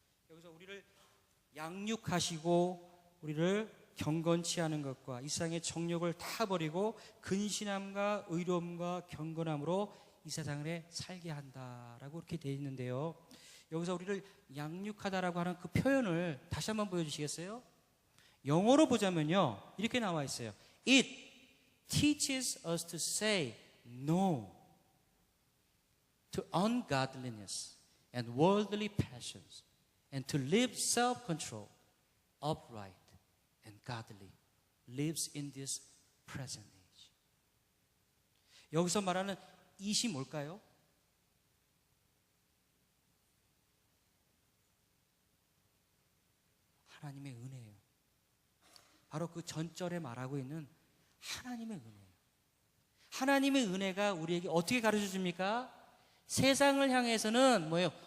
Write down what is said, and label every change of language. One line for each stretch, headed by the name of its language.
Korean: 여기서 우리를 양육하시고 우리를 경건치 않은 것과 이 세상의 정욕을 다 버리고 근신함과 의로움과 경건함으로 이 세상을 살게 한다라고 이렇게 되어 있는데요, 여기서 우리를 양육하다라고 하는 그 표현을 다시 한번 보여주시겠어요? 영어로 보자면요, 이렇게 나와 있어요.
English: It teaches us to say no to ungodliness and worldly passions and to live self-control, upright and godly lives in this present age.
Korean: 여기서 말하는 it이 뭘까요? 하나님의 은혜예요. 바로 그 전절에 말하고 있는 하나님의 은혜예요. 하나님의 은혜가 우리에게 어떻게 가르쳐 줍니까? 세상을 향해서는 뭐예요?